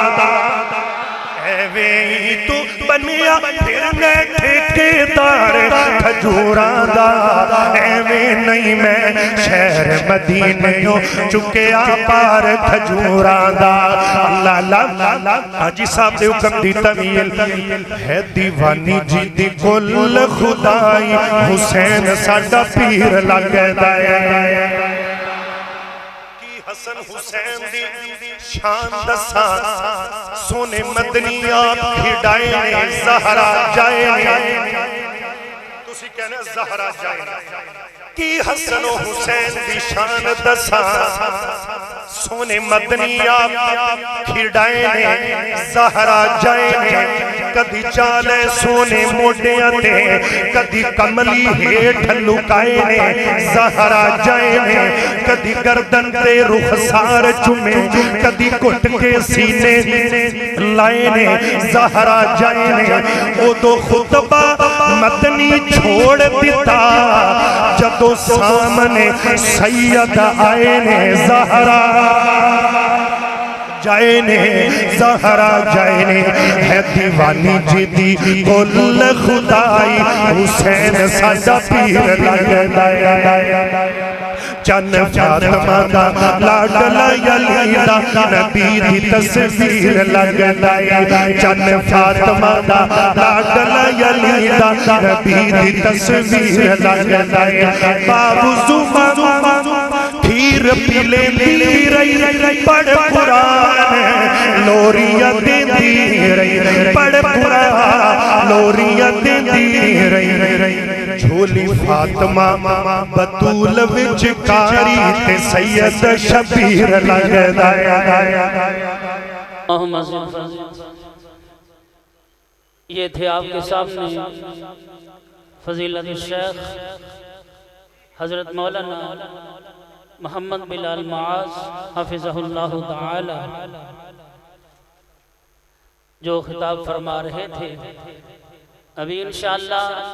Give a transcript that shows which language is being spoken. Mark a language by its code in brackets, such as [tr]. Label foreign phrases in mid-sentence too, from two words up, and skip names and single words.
[pa] ایویں تو بنیا پھر نہ ٹھیکیدار کھجوراں دا ایویں نہیں میں شہر مدینیوں چکیا پار کھجوراں دا اللہ اللہ حاجی صاحب دے حکم دی طویل ہے دیوانی جی دی کل خدائی حسین ساڈا پیر لگدا ہے حسن حسین دی شان دساں سونے مدنی آپ کھڑائے نے زہرا جائے نے تسی کہنا زہرا جائے کی حسن و حسین دی شان دساں سونے مدنی آپ کھڑائے نے زہرا جائے نے کدی چالے سونے موڈیاں تے کدی کملی ہیٹھ لکائے نے زہرا جائے نے کدی گردن تے رخسار چمے کدی کٹ کے سینے لائے نے زہرا جائے نے او دو خطبہ مدنی چھوڑ دیتا جدو سامنے سید آئے نے زہرا جائے نے زہرا جائے نے ہے دیوانی جی دی کل خدائی حسین ساڈا پیر لگدا ہے چن فاطمہ دا لاڈلا علی دا نبی دی تصویر لگدا ہے چن فاطمہ دا لاڈلا علی دا نبی دی تصویر لگدا ہے باوضو کھیر پیلے دی رہی پڑھ قرآن لوریاں دیندی رہی پڑھ قرآن لوریاں دیندی رہی جھولی فاطمہ بطول وچ کاری تے سید شبیر لگدا ہے [ur] یہ تھے آپ کے سامنے فضیلت الشیخ حضرت مولانا محمد بلال معاذ [ar] حفظہ اللہ تعالی [ur] جو خطاب فرما رہے تھے ابھی انشاءاللہ